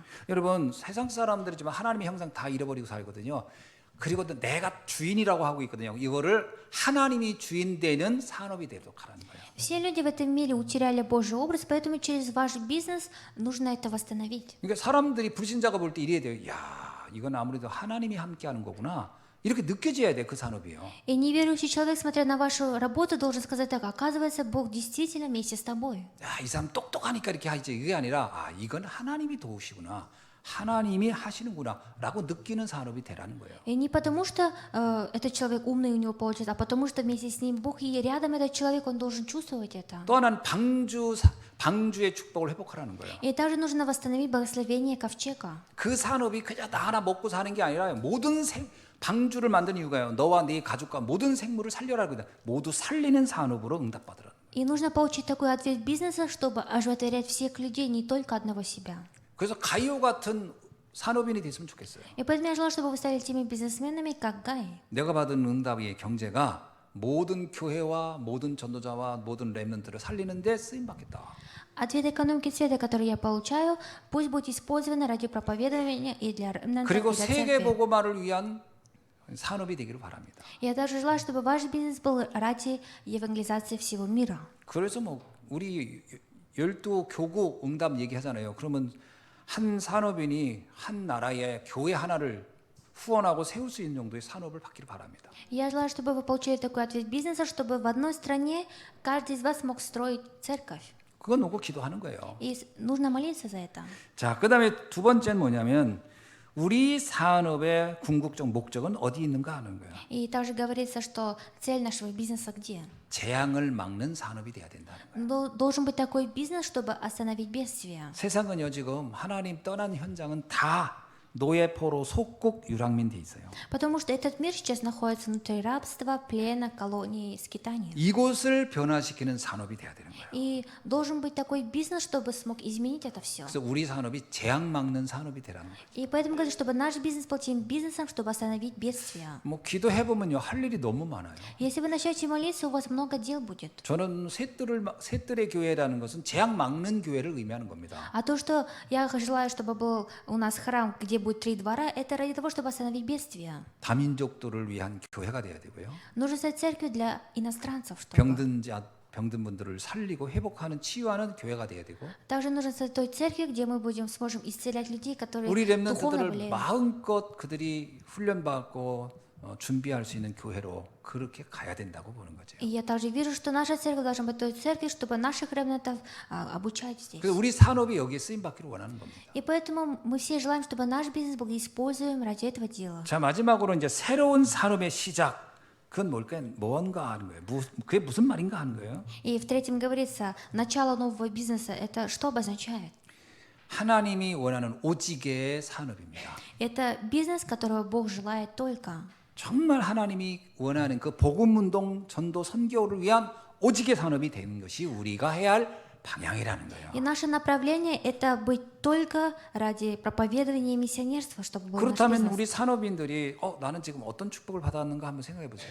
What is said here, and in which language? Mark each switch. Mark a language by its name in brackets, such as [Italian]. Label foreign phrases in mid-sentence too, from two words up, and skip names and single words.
[Korean] 여러분, 세상 사람들이지만 하나님의 형상 다 잃어버리고 살거든요. 그리고 또 내가 주인이라고 하고 있거든요. 이거를 하나님이 주인 되는 산업이 되도록 하라는 거예요. [Russian] Все люди в этом мире утеряли Божий образ, поэтому через ваш бизнес нужно это восстановить. [Korean] 그러니까 사람들이 불신자가 볼 때 이래야 돼요. 야, 이건 아무래도 하나님이 함께하는 거구나. 이렇게 느껴져야 돼, 그 산업이요. [Russian] И неверующий человек, смотря на вашу работу, должен сказать так: оказывается, Бог действительно вместе с тобой. [Korean] 야, 이 사람 똑똑하니까 이렇게 하지. 이게 아니라 아, 이건 하나님이 도우시구나. 하나님이 하시는구나라고 느끼는 산업이 되라는 거예요. [Russian] И не потому, что этот человек умный, у него получится, а потому, что вместе с ним Бог, и рядом этот человек, он должен чувствовать это. [Korean] 또 하나는 방주의 축복을 회복하라는 거예요. [Russian] И также нужно восстановить благословение ковчега. [Korean] 그 산업이 그냥 나 하나 먹고 사는 게 아니라 모든 방주를 만든 이유가요. 너와 네 가족과 모든 생물을 살려라거든. 모두 살리는 산업으로 응답받으라. [Russian] И нужно получить такой ответ бизнеса, чтобы оживотворять всех людей, не только одного себя. [Korean] 그래서 가이오 같은 산업인이 됐으면 좋겠어요. [Russian] И поэтому я желаю, чтобы вы стали теми бизнесменами, как Гай. [Korean] 내가 받은 응답의 경제가 모든 교회와 모든 전도자와 모든 렘넌트를 살리는 데 쓰임 받겠다. [Russian] Ответ экономики света, который я получаю, пусть будет использован ради проповедования и для ремнантов, [Korean] 그리고 [Russian] и для [Korean] 세계 [Russian] церкви. [Korean] 보고만을 위한 산업이 되기를 바랍니다. [Russian] Я также желаю, чтобы ваш бизнес был ради евангелизации всего мира. [Korean] 그래서 뭐 우리 12교구 응답 얘기하잖아요. 그러면 한 산업인이 한 나라의 교회 하나를 후원하고 세울 수 있는 정도의 산업을 받기를 바랍니다. [Russian] Я желаю, чтобы вы получили такой ответ бизнеса, чтобы в одной стране каждый из вас мог строить церковь. [Korean] 그건 놓고 기도하는 거예요. [Russian] И нужно молиться за это. [Korean] 자, 그다음에 두 번째는 뭐냐면 우리 산업의 궁극적 목적은 어디 있는가 하는 거예요. [Russian] И также говорится, что цель нашего бизнеса где? [Korean] 재앙을 막는 산업이 돼야 된다는 거예요. [Russian] Должен быть такой бизнес, чтобы остановить бедствие. [Korean] 세상은요 지금 하나님 떠난 현장은 다 노예포로 속국 유랑민 돼 있어요. [Russian] Потому что этот мир сейчас находится внутри рабства, плена, колонии, скитания. [Korean] 이곳을 변화시키는 산업이 돼야 되는 거예요. [Russian] И должен быть такой бизнес, чтобы смог изменить это все. [Korean] 그래서 우리 산업이 재앙 막는 산업이 되라는 거예요. [Russian] И поэтому говорю, чтобы наш бизнес был тем бизнесом, чтобы остановить бедствия. [Korean] 뭐 기도해 보면요 할 일이 너무 많아요. [Russian] Если вы начнете молиться, у вас много дел будет. [Korean] 저는 셋들의 교회라는 것은 재앙 막는 교회를 의미하는 겁니다. [Russian] А то, что я желаю, чтобы был у нас храм, где будет 3 двора, это ради того, чтобы остановить бедствия. [Korean] 다민족들을 위한 교회가 돼야 되고요. [Russian] Нужно стать церковью для иностранцев, чтобы. [Korean] 병든 분들을 살리고 회복하는 치유하는 교회가 돼야 되고. [Russian] Также нужно стать той церковью, где мы сможем исцелять людей, которые [Korean] 우리 [Russian] духовно [Korean] 렘넌트들을 [Russian] болеют. [Korean] 마음껏 그들이 훈련받고 준비할 수 있는 교회로 그렇게 가야 된다고 보는 거죠. [Russian] И я также вижу, что наша церковь должна быть той церковью, чтобы наших ремнантов обучать здесь. [Korean] 그래서 우리 산업이 여기에 쓰임 받기를 원하는 겁니다. [Russian] И поэтому мы все желаем, чтобы наш бизнес был используем ради этого дела. [Korean] 자, 마지막으로 이제 새로운 산업의 시작. 그건 뭔가 하는 거예요. 그게 무슨 말인가 하는 거예요. [Russian] И в-третьем говорится, начало нового бизнеса, это что обозначает? [Korean] 하나님이 원하는 오직의 산업입니다. [Russian] Это бизнес, которого Бог желает только. [Korean] 정말 하나님이 원하는 그 복음운동 전도 선교를 위한 오직의 산업이 되는 것이 우리가 해야 할 방향이라는 거예요. [Russian] И наше направление – это быть только ради проповедования и миссионерства, чтобы был наш [Korean] 그렇다면 [Russian] бизнес. [Korean] 우리 산업인들이 나는 지금 어떤 축복을 받았는가 한번 생각해 보세요.